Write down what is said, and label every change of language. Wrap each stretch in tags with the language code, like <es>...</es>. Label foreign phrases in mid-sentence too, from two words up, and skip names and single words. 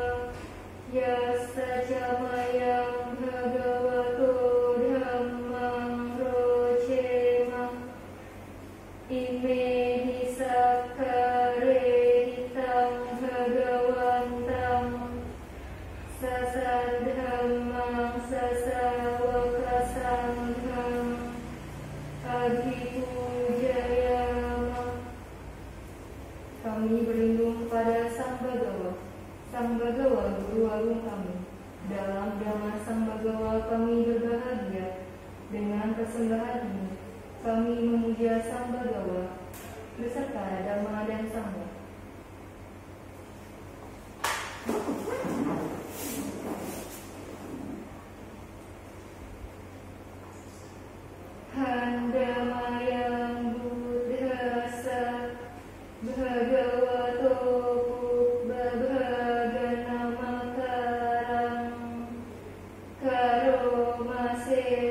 <pi>Yasacamayang Bhagavato Dhammang Rocema Ime Hisakare Hitang Bhagavantang Sasadhammang Sasawaka Sangham Abhipujayama.</pi> <id>Kami berlindung kepada Sang Bhagawa, Sang Bhagawa Guru Agung kami. Dalam Dhamma Sang Bhagawa kami berbahagia. Dengan persembahan ini kami memuja Sang Bhagawa beserta Dhamma dan Sangha.</id> <pi>Handamayang Buddhasa Bhagavato Pubbabhaganamakarang Karomase.</pi>